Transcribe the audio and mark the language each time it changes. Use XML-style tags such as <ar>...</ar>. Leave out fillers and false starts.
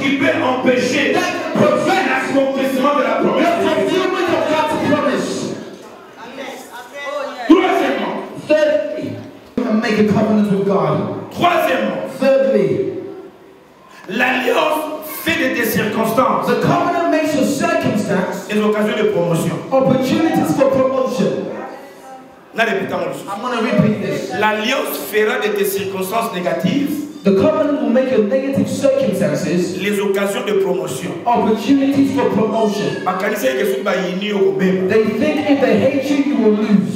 <fr>qui peut empêcher l'accomplissement de la promesse. Troisièmement,</fr> <en>thirdly, make a covenant with God.</en> <fr>Troisièmement,</fr> <en>thirdly,</en> <fr>l'alliance fait des circonstances.</fr> <en>The covenant makes a circumstance</en> <fr>des occasions de promotion.</fr> <en>Opportunities for promotion. I'm going to repeat this.</en> <fr>L'alliance fera de tes circonstances négatives.</fr> <en>The covenant will make your negative circumstances</en> <fr>les occasions de promotion.</fr> <en>Opportunities for promotion. They think if they hate you, you will lose.</en>